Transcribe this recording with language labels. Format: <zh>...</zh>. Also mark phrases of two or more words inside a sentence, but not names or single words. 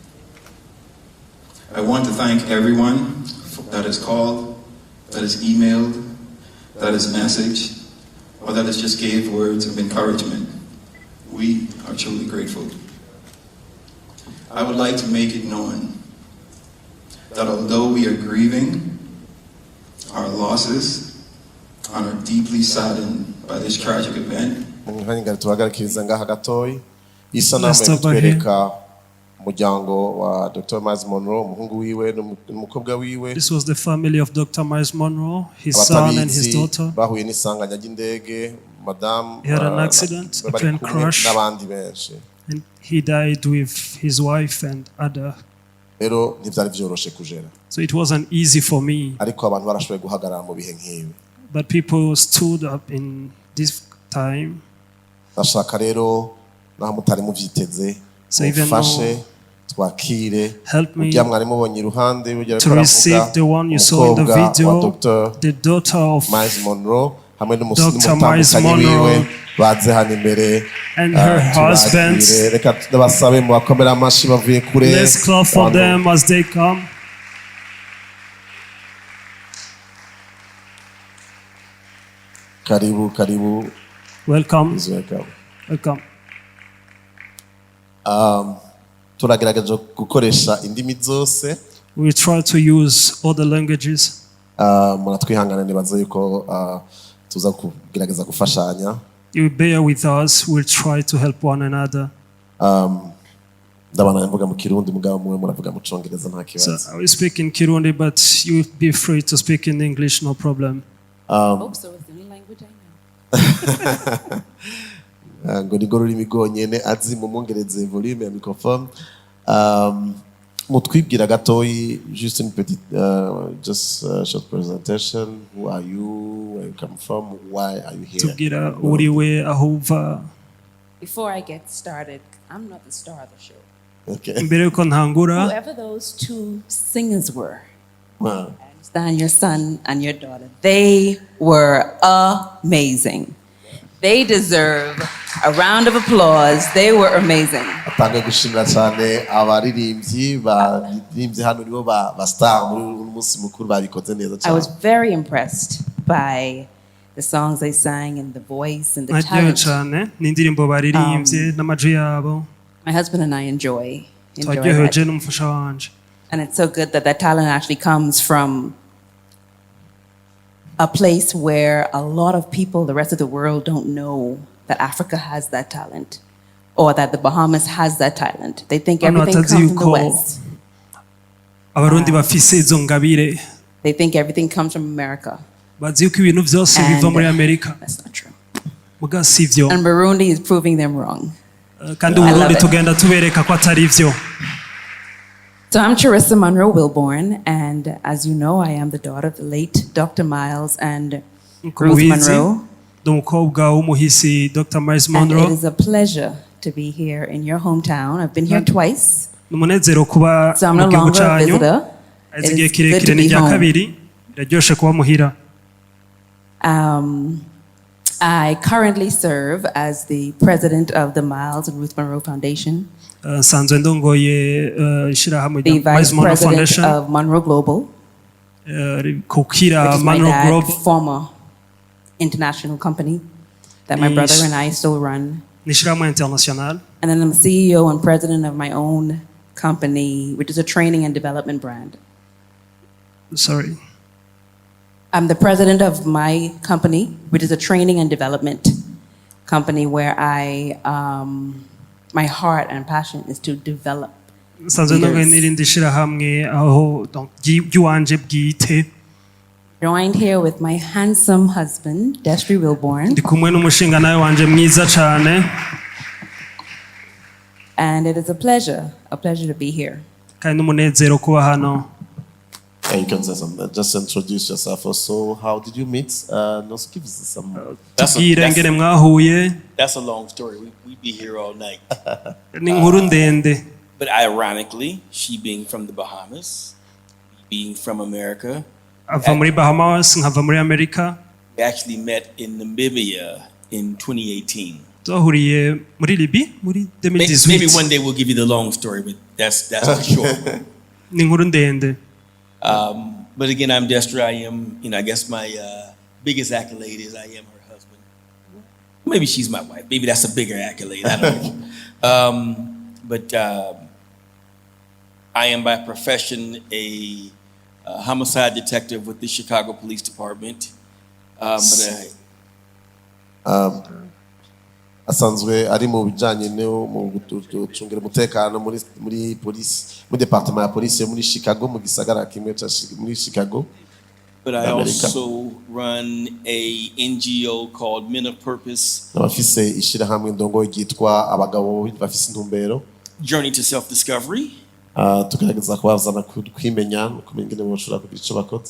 <en>I want to thank everyone that has called, that has emailed, that has messaged, or that has just gave words of encouragement. We are truly grateful. I would like to make it known that although we are grieving our losses and are deeply saddened by this tragic event,</en> <rn>umuryango wa Dr. Myles Munroe, umuhungu wiwe n'umukobwa wiwe.</rn> <en>This was the family of Dr. Myles Munroe, his son and his daughter.</en> <rn>Bahuye n'isanganya ry'indege, madam.</rn> <en>He had an accident, a plane crash,</en> <rn>n'abandi benshi.</rn> <en>and he died with his wife and other.</en> <rn>Rero ntivyari vyoroshe kujera.</rn> <en>So it wasn't easy for me.</en> <rn>Ariko abantu barashoboye guhagarara mu bihe nk'ibi.</rn> <en>But people stood up in this time.</en> <rn>Ndashaka rero naho mutari muvyiteze.</rn> <en>So even though help me to receive the one you saw in the video, the daughter of Dr. Myles Munroe and her husband. Let's clap for them as they come. Karibu. Welcome. Welcome.</en> <rn>Turagerageza gukoresha indimi zose.</rn> <en>We try to use all the languages.</en> <rn>Muratwihangana nibaza yuko tuza kugerageza gufashanya.</rn> <en>You bear with us. We'll try to help one another.</en> <rn>Ndabana mvuga mu Kirundi mugabo mwe muravuga mu Congereza nta kibazo.</rn> <en>So I will speak in Kirundi, but you be free to speak in English, no problem. Hope so. It's the only language I know.</en> <rn>Ngo nigoro rurimi rwonyene azi mu Mwongereza volume ya microphone. Mutwibwira gatoyi,</rn> <en>just</en> <fr>une petite</fr> <en>just short presentation. Who are you? Where you come from? Why are you here?</en> <rn>Tugira uriwe ahuva.</rn> <en>Before I get started, I'm not the star of the show. Okay.</en> <rn>Mbere yuko ntangura,</rn> <en>Whoever those two singers were, Wow. I understand your son and your daughter, they were amazing. They deserve a round of applause. They were amazing.</en> <rn>Atange gushimira cyane abaririmbyi baririmbye hano nibo ba star muri umunsi mukuru babikoze neza cyane.</rn> <en>I was very impressed by the songs they sang and the voice and the</en> <rn>naryohewe</rn> <en>talent.</en> <rn>cyane n'indirimbo baririmbye n'amajwi yabo.</rn> <en>My husband and I enjoy</en> <rn>Twaryohewe</rn> <en>that.</en> <rn>je n'umufasha wanje.</rn> <en>And it's so good that that talent actually comes from a place where a lot of people, the rest of the world, don't know that Africa has that talent or that the Bahamas has that talent. They think everything comes from the West.</en> <rn>Abarundi bafise izo ngabire.</rn> <en>They think everything comes from America.</en> <rn>Bazi yuko ibintu byose biva muri Amerika.</rn> <en>That's not true.</en> <rn>Muga sivyo.</rn> <en>And Burundi is proving them wrong.</en> <rn>Kandi Burundi tugenda tubereka ko atari vyo.</rn> <en>So I'm Charissa Munroe Wilborn, and as you know, I am the daughter of the late Dr. Myles and Ruth Munroe.</en> <rn>Umukobwa w'umuhisi Dr. Myles</rn> <en>And Munroe. it is a pleasure to be here in your hometown. I've been here twice,</en> <rn>Umunezero kuba</rn> <en>so I'm</en> <rn>mu</rn> <en>no</en> <rn>gihugu</rn> <en>longer a</en> <rn>cyanyu.</rn> <en>visitor.</en> <rn>Igihe</rn> <en>It is good</en> <rn>kirekire</rn> <en>to</en> <rn>ni</rn> <en>be</en> <rn>rya</rn> <en>home.</en> <rn>kabiri. Biraryoshe kuba muhira.</rn> <en>I currently serve as the president of the Myles and Ruth Munroe Foundation,</en> <rn>Nsanzwe ndongoye ishirahamwe</rn> <en>the</en> <rn>rya Myles</rn> <en>vice Munroe president Foundation. of Munroe Global,</en> <rn>Kukira</rn> <en>which is my Munroe Group. former international company that my brother and I still run.</en> <rn>N'ishirahamwe international.</rn> <en>And then I'm CEO and president of my own company, which is a training and development brand. Sorry. I'm the president of my company, which is a training and development company where my heart and passion is to develop</en> <rn>Nsanzwe ndongoye n'irindi shirahamwe aho ry'iwanje bwite.</rn> <en>Joined here with my handsome husband, Destry Wilborn.</en> <rn>Ndi kumwe n'umushinga nawe wanje mwiza cyane.</rn> <en>And it is a pleasure to be here.</en> <rn>Kandi n'umunezero kuba hano.</rn> <en>You can say something. Just introduce yourself also. How did you meet? Give us some.</en> <rn>Tubwire ngene mwahuye.</rn> <en>That's a long story. We'd be here all night.</en> <rn>Ni inkuru ndende.</rn> <en>But ironically, she being from the Bahamas, being from America,</en> <rn>ava muri Bahamas nkava muri Amerika.</rn> <en>We actually met in Namibia in 2018.</en> <rn>Twahuriye muri Libi muri 2018.</rn> <en>Maybe one day we'll give you the long story, but that's for sure.</en> <rn>Ni inkuru ndende.</rn> <en>But again, I'm Dexter. I am, I guess my biggest accolade is I am her husband. Maybe she's my wife. Maybe that's a bigger accolade. I don't know. But I am by profession a homicide detective with the Chicago Police Department.</en> <rn>Asanzwe ari mu bijanye no mu gucungira umutekano muri police mu department ya police muri Chicago mu gisagara kimwe muri Chicago.</rn> <en>But I also run a NGO called Men of Purpose.</en> <rn>Abafise ishirahamwe ndongo ryitwa abagabo bafise intumbero.</rn> <en>Journey to Self-Discovery.</en> <rn>Tugerageza kubazana kwimenya kumenya ingene boshobora kugira ico bakoze.</rn>